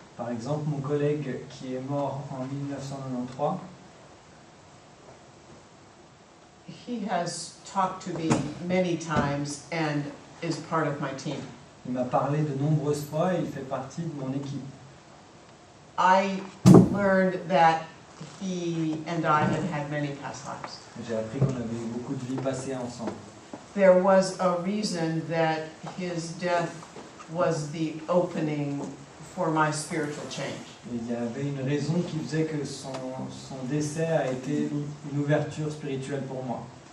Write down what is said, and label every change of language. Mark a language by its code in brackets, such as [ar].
[fr] Par exemple, mon collègue qui est mort en 1993, [en] he has talked to me many times and is part of my team. [fr] il m'a parlé de nombreuses fois et il fait partie de mon équipe. [en] I learned that he and I had many past lives. [fr] J'ai appris qu'on avait eu beaucoup de vies passées ensemble. [en] There was a reason that his death was the opening for my spiritual change. [fr] Et il y avait une raison qui faisait que son décès a été une ouverture spirituelle pour moi.